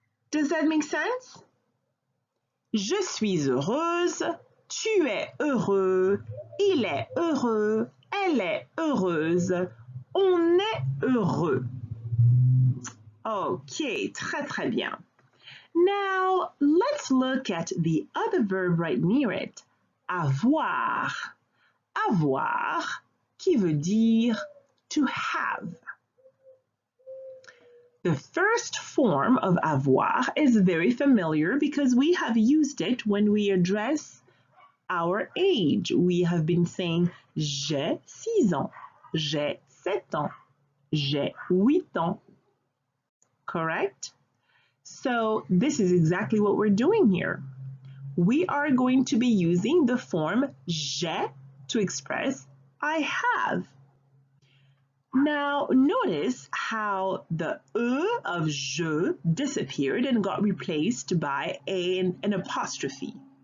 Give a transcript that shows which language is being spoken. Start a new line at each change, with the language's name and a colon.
English: Does that make sense?
French: Je suis heureuse, tu es heureux, il est heureux, elle est heureuse, on est heureux. Ok, très très bien.
English: Now, let's look at the other verb right near it, avoir.
French: Avoir, qui veut dire
English: to have. The first form of avoir is very familiar because we have used it when we address our age. We have been saying
French: j'ai 6 ans, j'ai 7 ans, j'ai 8 ans.
English: Correct? So this is exactly what we're doing here. We are going to be using the form j'ai to express I have. Now notice how the e of je disappeared and got replaced by an apostrophe.